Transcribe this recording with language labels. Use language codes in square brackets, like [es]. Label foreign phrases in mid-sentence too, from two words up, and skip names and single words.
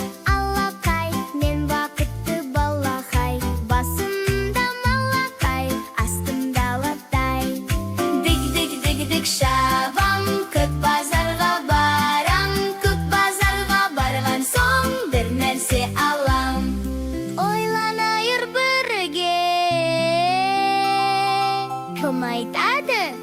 [kk] Алақай, мен бақытты балақай, басымда малақай, астымда алатай. Дик, дик, дик, дик, шабам, көк базарға барам, көк базарға барған соң бір нәрсе алам. Ойланайық бірге, кім айтады?